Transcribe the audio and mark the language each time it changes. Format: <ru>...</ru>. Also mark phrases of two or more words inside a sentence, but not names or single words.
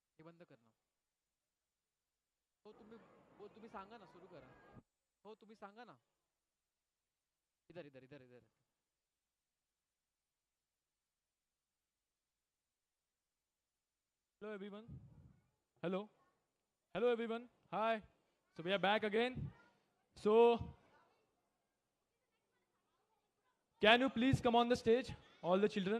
<mr>बंद कर ना. हो तुम्ही सांगा ना, सुरू करा. हो तुम्ही सांगा ना.</mr> <hi>इधर इधर इधर इधर.</hi> <en>Hello everyone. Hello. Hello everyone. Hi. So we are back again. So can you please come on the stage, all the children?</en>